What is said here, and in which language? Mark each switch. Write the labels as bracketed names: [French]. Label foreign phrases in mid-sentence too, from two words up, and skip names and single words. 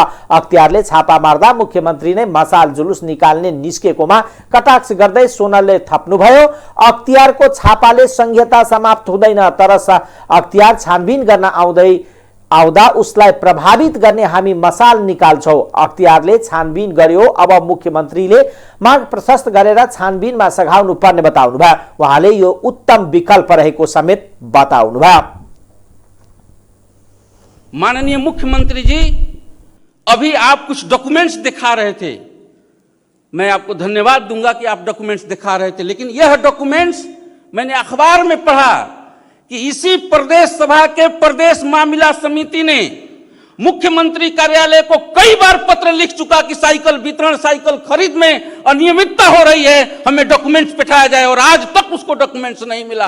[Nepali] अख्तियारले छापा मार्दा मुख्यमन्त्री नै मसाल जुलुस निकाल्ने निस्केकोमा कटाक्ष गर्दै सोनलले थप्नुभयो, अख्तियारको छापाले संहिता समाप्त हुँदैन, तर अख्तियार छानबिन गर्न आउँदा उसलाई प्रभावित गर्ने हामी मसाल निकाल्छौं। अख्तियारले छानबिन गर्यो, अब मुख्यमन्त्रीले माग प्रशस्त गरेर छानबिनमा सघाउनु पर्ने बताउनुभयो। उहाँले यो उत्तम विकल्प रहेको समेत बताउनुभयो। [Hindi] माननीय मुख्यमंत्री जी, अभी आप कुछ डॉक्यूमेंट्स दिखा रहे थे, मैं आपको धन्यवाद दूंगा कि आप डॉक्यूमेंट्स दिखा रहे थे, लेकिन यह डॉक्यूमेंट्स मैंने अखबार में पढ़ा कि इसी प्रदेश सभा के प्रदेश मामला समिति ने मुख्यमंत्री कार्यालय को कई बार पत्र लिख चुका कि साइकिल वितरण, साइकिल खरीद में अनियमितता हो रही है, हमें डॉक्यूमेंट्स पिठाया जाए, और आज तक उसको डॉक्यूमेंट्स नहीं मिला।